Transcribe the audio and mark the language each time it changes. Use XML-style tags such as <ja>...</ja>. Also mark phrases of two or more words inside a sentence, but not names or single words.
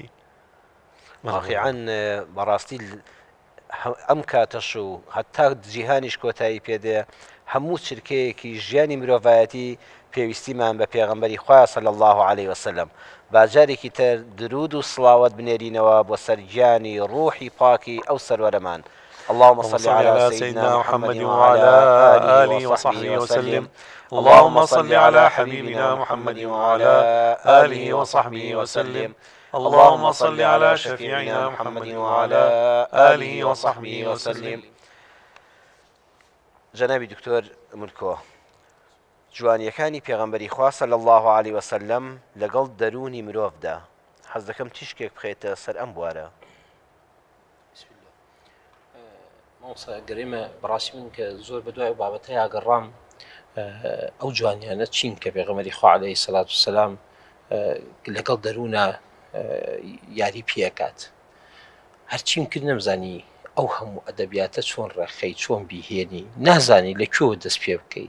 <ckb>واقعاً بەڕاستی ئەم کاتەش و هەتا جیهانیش کۆتایی پێدەیە هەموو چرکەیەکی ژیانی مرۆڤایەتی پێویستیمان بە پێغەمبەری خوا</ckb> <ar>صلی الله علیه وسلم</ar> <ckb>باجارێکی تر درود و سڵاوەت بنێرینەوە بۆ سەرگیانی ڕوحی پاکی ئەو سەروەرەمان</ckb> <ar>اللهم صل على سيدنا محمد وعلى آله وصحبه وسلم اللهم صل على حبيبنا محمد وعلى آله وصحبه وسلم اللهم صل على شفيعنا محمد وعلى آله وصحبه وسلم</ar> <ckb>جنابی دکتۆر ملکۆ جوانیەکانی پێغەمبەری خوا</ckb> <ar>صلی الله علیه وسلم</ar> <ckb>لەگەڵ دەرونی مرۆڤدا حەز دەکەم تیشکێک بخێتە سەر ئەم بوارە گەرێمە بەڕاستی من کە زۆر بە دوای بابەتە یاگەڕام ئەو جوانیانە چین کە پێغەمبەری خوا</ckb> <ar>عەلەیهی سەلات وسەلام</ar> <ckb>لەگەڵ دەروونە یاری پێکات هەرچیم کرد نەمزانی ئەو هەموو ئەدەبیاتە چۆن ڕێخەی چۆن بیهێنی نازانی لەکوێوە دەست پێ بکەی</ckb>